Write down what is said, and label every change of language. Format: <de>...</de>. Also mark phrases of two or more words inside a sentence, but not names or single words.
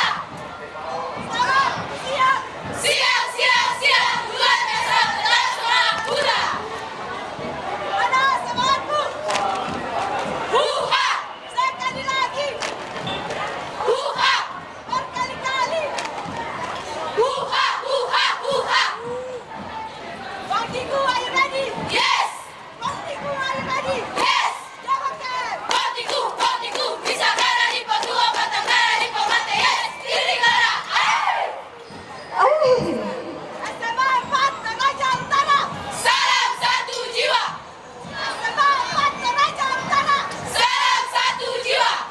<id>Selamat! Siap! Siap! Siap! Siap! Luar biasa! Tenang! Semangat! Kuda! Mana semangatmu? Huha! Sekali lagi! Huha! Berkali-kali! Huha! Huha! Huha! Partiku,</id> <en>are you ready? Yes! Partiku, are you ready? Yes!</en> <id>Jawabkan! Partiku, partiku, bisa kanan di Papua, Batam kanan di Pemante, yes! Diri kanan, SMA 4 Toraja Utara! Salam satu jiwa! SMA 4 Toraja Utara! Salam satu jiwa!</id>